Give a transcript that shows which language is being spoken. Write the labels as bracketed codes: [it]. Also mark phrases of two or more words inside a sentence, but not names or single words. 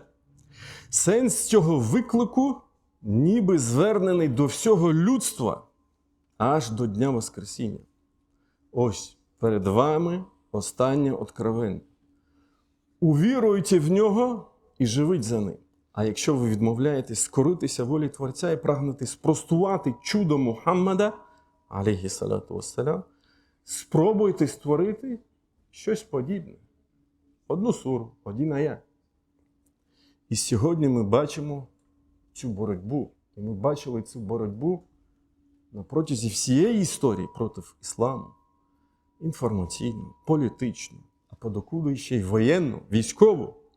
[uk] Сенс цього виклику ніби звернений до всього людства аж до Дня Воскресіння. Ось перед вами останнє откровення. Увіруйте в нього і живіть за ним. А якщо ви відмовляєтесь скоритися волі Творця і прагнете спростувати чудо Мухаммада, [ar] عليه الصلاة والسلام, [uk] спробуйте створити щось подібне. Одну суру, один аят. І сьогодні ми бачимо цю боротьбу. І ми бачили цю боротьбу на протязі всієї історії проти ісламу, інформаційну, політичну, а подокуди ще й воєнну, військову.